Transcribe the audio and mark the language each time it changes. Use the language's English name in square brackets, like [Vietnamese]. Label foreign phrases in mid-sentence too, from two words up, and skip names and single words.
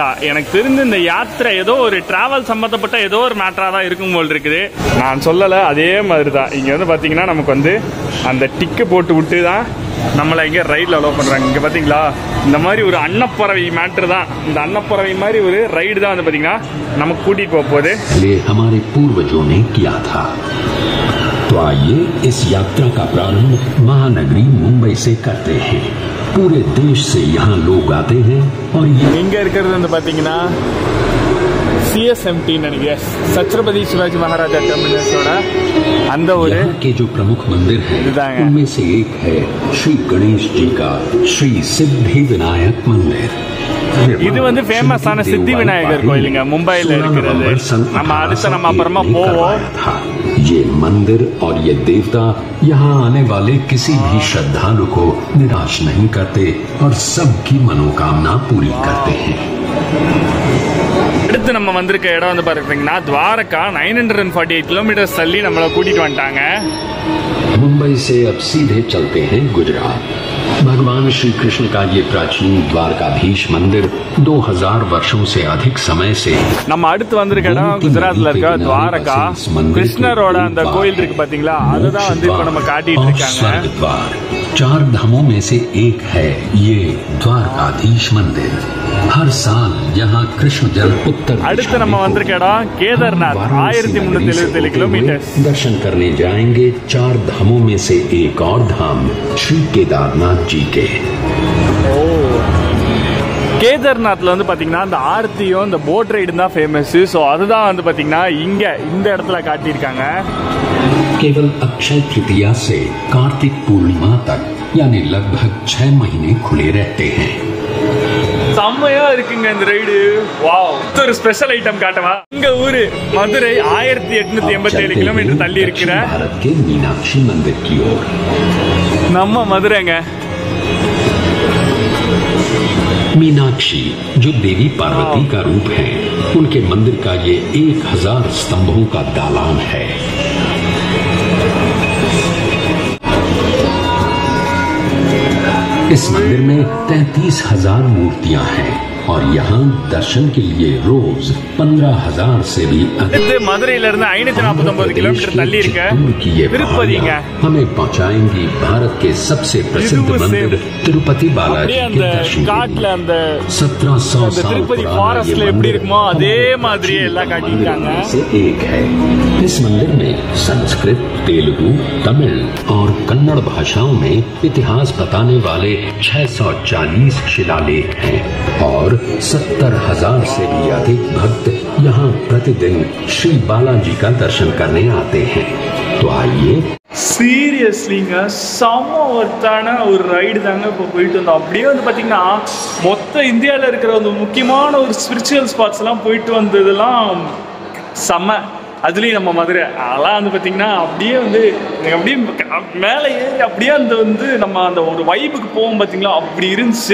[Tamil] எனக்கு தெரிஞ்ச இந்த யாத்திரை ஏதோ ஒரு டிராவல் சம்மந்தப்பட்ட ஏதோ ஒரு மேட்டராக தான் இருக்கும் போல் இருக்குது. நான் சொல்லலை, அதே மாதிரி தான் இங்கே வந்து பார்த்தீங்கன்னா நமக்கு வந்து அந்த டிக்கு போட்டு விட்டு தான் நம்மளை இங்கே ரைடில் அலோவ் பண்ணுறாங்க. இங்கே பார்த்தீங்களா, இந்த மாதிரி ஒரு அன்னப்பறவை மேட்ரு தான். இந்த அன்னப்பறவை மாதிரி ஒரு ரைடு தான் வந்து பார்த்தீங்கன்னா நமக்கு கூட்டிகிட்டு போக போகுது. [Hindi] हमारे पूर्वजों ने किया था। तो आइए इस यात्रा का प्रारंभ महानगरी मुंबई से करते हैं। पूरे देश से यहाँ लोग आते हैं और [Tamil] எங்கே இருக்கிறது வந்து பார்த்தீங்கன்னா CSMT நினைக்கிறேன், சத்ரபதி சிவாஜி மகாராஜா டெர்மினஸோட அந்த ஒரு [Hindi] के जो प्रमुख मंदिर हैं उनमें से एक है श्री गणेश जी का श्री सिद्धि विनायक मंदिर। [Tamil] இது வந்து ஃபேமஸான சித்தி விநாயகர் கோயிலுங்க, மும்பைல இருக்கிறது. நம்ம அடுத்து நம்ம அப்புறமா போவோம். [Hindi] ये मंदिर और ये देवता यहाँ आने वाले किसी भी श्रद्धालु को निराश नहीं करते और सबकी मनोकामना पूरी करते हैं। [Tamil] அடுத்து நம்ம வந்திருக்க இடம் வந்து பாத்தீங்கன்னா द्वारका 948 किलोमीटर தள்ளி நம்மள கூட்டிட்டு வந்துட்டாங்க. [Hindi] मुंबई से अब सीधे चलते हैं गुजरात। भगवान श्री कृष्ण का ये प्राचीन द्वारकाधीश मंदिर 2000 वर्षों से अधिक समय से [Tamil] நம்ம அடுத்து வந்திருக்க இடம் குஜராத்ல இருக்க द्वारका கிருஷ்ணரோட அந்த கோயில் இருக்கு பாத்தீங்களா, அதுதான் வந்து இப்ப நம்ம காட்டிட்டு இருக்காங்க. [Hindi] 4 धामों में से एक है ये द्वारकाधीश मंदिर। हर साल यहाँ कृष्ण जल उत्तर [Tamil] அடுத்து நம்ம வந்திருக்க இடம் கேதார்நாத் 1377 किलोमीटर। [Hindi] दर्शन करने जाएंगे 4 धामों में से एक और धाम श्री केदारनाथ जी के। [Tamil] கேதார்நாத்ல வந்து பாத்தீங்கன்னா அந்த ஆர்த்தியும் இந்த [English] boat ride [Tamil] தான் ஃபேமஸ். ஸோ அதுதான் வந்து பாத்தீங்கன்னா இங்க இந்த இடத்துல காட்டியிருக்காங்க. [Hindi] केवल अक्षय तृतीया से कार्तिक पूर्णिमा तक यानी लगभग 6 महीने खुले रहते हैं। [Tamil] செம்மையா இருக்குங்க இந்த ரைடு. வாவ், ஒரு [English] special item [Tamil] காட்டவா? இங்க ஊரு மதுரை 1887 கிலோமீட்டர் தள்ளி இருக்கிற [Hindi] भारत के मीनाक्षी मंदिर की ओर [Tamil] நம்ம மதுரைங்க. [Hindi] मीनाक्षी जो देवी पार्वती का रूप है, उनके मंदिर का ये 1000 स्तंभों का दालान है। इस मंदिर में 33,000 मूर्तियां हैं और यहाँ दर्शन के लिए रोज 15,000 से भी अधिक [Tamil] மதுரையில இருந்து 549 किलोमीटर தள்ளி இருக்க திருப்பதிங்க [Hindi] हमें पहुंचाएंगी भारत के सबसे प्रसिद्ध मंदिर तिरुपति बालाजी के दर्शन। 1700 साल पुराना ये मंदिर [Tamil] அதே மாதிரியே எல்லாம் காட்டிட்டாங்க। [Hindi] से एक है। इस मंदिर में संस्कृत, तेलुगु, तमिल और कन्नड़ भाषाओं में इतिहास बताने वाले 640 शिलालेख हैं और 70,000 से भी अधिक भक्त यहाँ प्रतिदिन श्री बालाजी का दर्शन करने आते हैं। तो आइए। [Tamil] சீரியஸ்லிங்க செம்ம ஒருத்தான ஒரு ரைடு தாங்க இப்போ போயிட்டு வந்தோம். அப்படியே வந்து பார்த்தீங்கன்னா மொத்த இந்தியாவில் இருக்கிற ஒரு முக்கியமான ஒரு [English] spiritual spots [Tamil] போயிட்டு வந்ததெல்லாம் செம்ம. அதுலேயும் நம்ம மதுரை அதெல்லாம் வந்து பார்த்திங்கன்னா அப்படியே வந்து அப்படியே மேலே ஏறி அப்படியே அந்த வந்து நம்ம அந்த ஒரு வைப்புக்கு போவோம் பார்த்தீங்களா, அப்படி இருந்துச்சு.